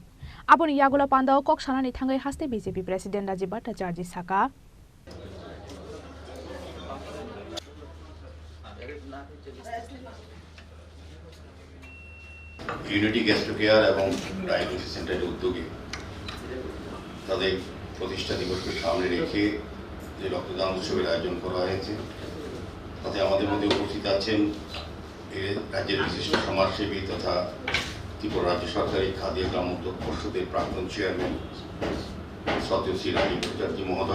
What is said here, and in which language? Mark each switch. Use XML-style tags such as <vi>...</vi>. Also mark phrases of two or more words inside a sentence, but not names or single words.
<trp>Aboni yagulo Pandawa kok sana ni thangai haste BJP President Rajiv Bhattacharjee saka.</trp> <bn>ইউনিটি গ্যাস্ট্রো কেয়ার এবং ডায়াগনোসিস সেন্টারের উদ্যোগে তাদের প্রতিষ্ঠা দিবসকে সামনে রেখে যে রক্তদান উৎসবের আয়োজন করা হয়েছে, তাতে আমাদের মধ্যে উপস্থিত আছেন রাজ্যের বিশিষ্ট সমাজসেবী তথা ত্রিপুরা রাজ্য সরকারি খাদ্য গ্রাম উদ্যোগ পর্ষদের প্রাক্তন চেয়ারম্যান সত্যশ্রী রাজীব ভট্টাচার্য মহোদয়।</bn>